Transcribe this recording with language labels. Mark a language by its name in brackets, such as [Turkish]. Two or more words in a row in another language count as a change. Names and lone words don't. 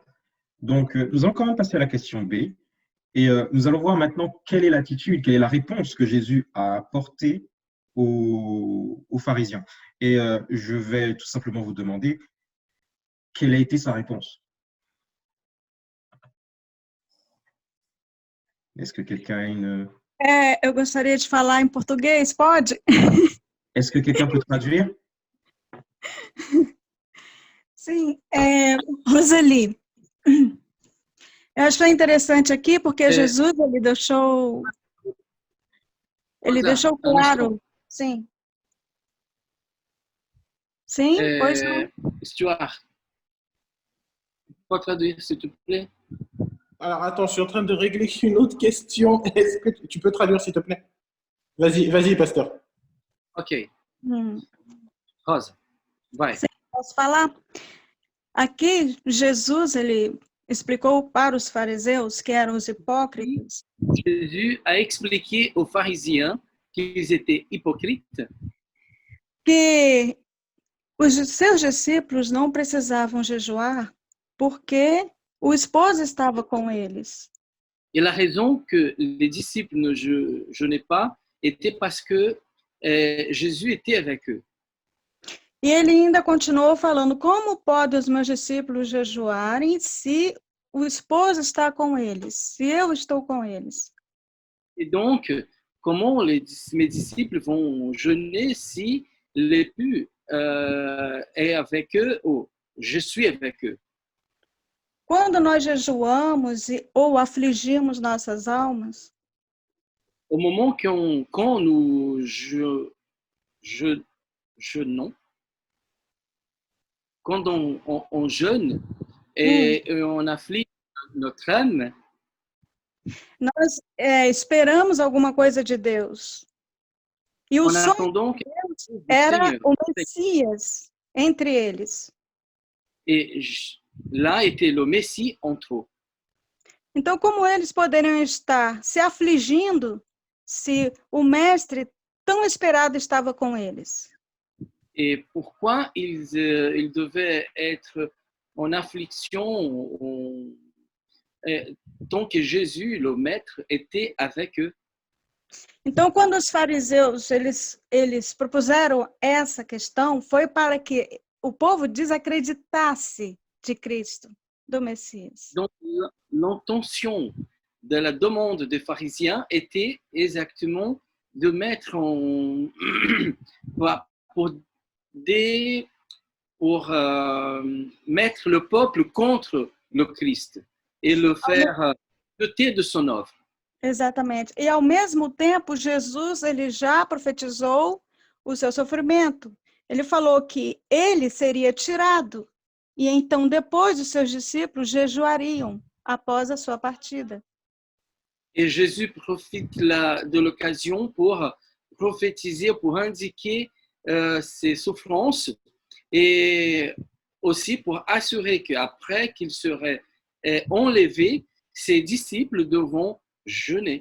[French] Donc, nous allons quand même passer à la question B. Et nous allons voir maintenant quelle est l'attitude, quelle est la réponse que Jésus a apportée aux pharisiens. Et je vais tout simplement vous demander quelle a été sa réponse. Est-ce que quelqu'un a une... [Portuguese] Eu gostaria de falar em português, pode? [French] Est-ce que quelqu'un peut traduire? [Portuguese] Sim, Roseli, eu acho interessante aqui porque Jesus ele deixou claro, sim, pois não. [French] Stuart, peux traduire s'il te plaît? Alors, attends, je suis en train de régler une autre question. Est-ce que tu peux traduire, s'il te plaît? Vas-y, pasteur. [Portuguese] Ok. Rosa, vai. Sim, posso falar? Aqui, Jesus, ele explicou para os fariseus, que eram os hipócritas, [French] Jésus a expliqué aux pharisiens qu'ils étaient hypocrites, [Portuguese] que os seus discípulos não precisavam jejuar porque o esposo estava com eles. [French] et la raison que les disciples ne jeûnaient pas était parce que Jésus était avec eux. [Portuguese] E ele ainda continuou falando, como podem os meus discípulos jejuarem se o esposo está com eles, se eu estou com eles? [French] Et donc, comment mes disciples vont jeûner si l'époux est avec eux ou je suis avec eux? [Portuguese] Quando nós jejuamos ou afligimos nossas almas, [French] Au moment quand nous jeûnons, quand on jeûne et on afflige notre âme, [Portuguese] nós esperamos alguma coisa de Deus. E o [French] en [Portuguese] sonho [French] attendant de [Portuguese] que Deus era [French] Seigneur. [Portuguese] o Messias entre eles. [French] Et là était le Messie entre eux. [Portuguese] Então, como eles poderiam estar se afligindo se o mestre tão esperado estava com eles? [French] Et pourquoi ils devaient être en affliction tant que Jésus, le Maître, était avec eux? [Portuguese] Então, quando os fariseus eles propuseram essa questão, foi para que o povo desacreditasse de Cristo, do Messias. [French] Donc, l'intention de la demande des pharisiens était exactement de mettre pour mettre le peuple contre le Christ et le faire jeter de son œuvre. [Portuguese] Exatamente. E ao mesmo tempo, Jesus ele já profetizou o seu sofrimento. Ele falou que ele seria tirado e então depois os seus discípulos jejuariam após a sua partida. [French] Et Jésus profite de l'occasion pour prophétiser, pour indiquer ses souffrances et aussi pour assurer qu'après qu'il serait enlevé, ses disciples devront jeûner.